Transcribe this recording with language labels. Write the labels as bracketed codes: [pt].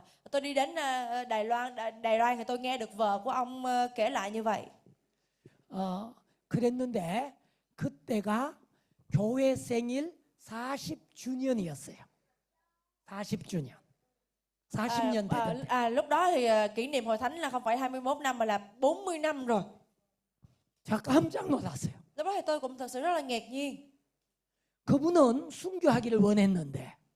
[vi] Tôi đi đến Đài Loan thì tôi nghe được vợ của ông kể lại như vậy. [ko] 그랬는데 그때가 교회 생일 40주년이었어요. 40주년. 40년 되던. [vi] Lúc đó thì kỷ niệm hội thánh là không phải 21 năm mà là 40 năm rồi. [ko] 저 깜짝 놀랐어요. [vi] Lúc đó thì tôi cũng thật sự rất là ngạc nhiên. [ko] 그분은 순교하기를 원했는데.